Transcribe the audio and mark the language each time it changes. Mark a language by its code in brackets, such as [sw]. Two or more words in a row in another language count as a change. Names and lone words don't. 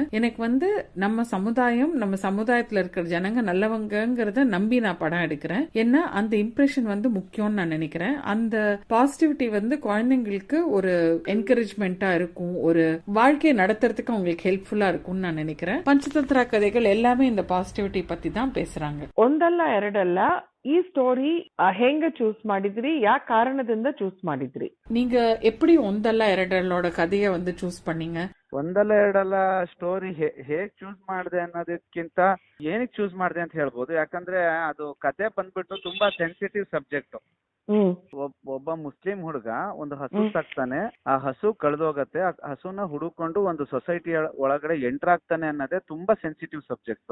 [ta] எனக்கு வந்து நம்ம சமுதாயத்துல இருக்கிற ஜனங்க நல்லவங்கிறத நம்பி நான் படம் எடுக்கிறேன். ஏன்னா அந்த இம்ப்ரெஷன் வந்து முக்கியம்னு நான் நினைக்கிறேன். அந்த பாசிட்டிவிட்டி வந்து குழந்தைங்களுக்கு ஒரு என்கரேஜ்மெண்டா இருக்கும், ஒரு வாழ்க்கையை நடத்துறதுக்கு அவங்களுக்கு ஹெல்ப்ஃபுல்லா இருக்கும்னு நான் நினைக்கிறேன். பஞ்சதந்திர கதைகள் எல்லாமே இந்த பாசிட்டிவிட்டி பத்தி தான் பேசுறாங்க. [kn] ಒಂದಲ್ಲ ಎರಡಲ್ಲ, ಈ ಸ್ಟೋರಿ ಹೆಂಗ ಚೂಸ್ ಮಾಡಿದ್ರಿ, ಯಾ ಕಾರಣದಿಂದ ಚೂಸ್ ಮಾಡಿದ್ರಿ? [ta] நீங்க எப்படி ಒಂದಲ್ಲ ಎರಡಲ್ಲೋட ಕಥೆಯ வந்து ಚೂಸ್ பண்ணீங்க? [kn] ಒಂದಲ್ಲ ಎರಡಲ್ಲ ಸ್ಟೋರಿ ಹೇಗ್ ಚೂಸ್ ಮಾಡಿದೆ ಅನ್ನೋದಕ್ಕಿಂತ ಏನಕ್ಕೆ ಚೂಸ್ ಮಾಡಿದೆ ಅಂತ ಹೇಳ್ಬೋದು. ಯಾಕಂದ್ರೆ ಅದು ಕತೆ ಬಂದ್ಬಿಟ್ಟು ತುಂಬಾ [en] sensitive subject. [kn] ಒಬ್ಬ ಮುಸ್ಲಿಂ ಹುಡುಗ ಒಂದು ಹಸು ಸಾಕ್ತಾನೆ, ಆ ಹಸು ಕಳೆದೋಗತ್ತೆ, ಆ ಹಸುನ ಹುಡುಕೊಂಡು ಒಂದು ಸೊಸೈಟಿ ಒಳಗಡೆ ಎಂಟರ್ ಆಗ್ತಾನೆ ಅನ್ನೋದೇ ತುಂಬಾ [en] sensitive subject.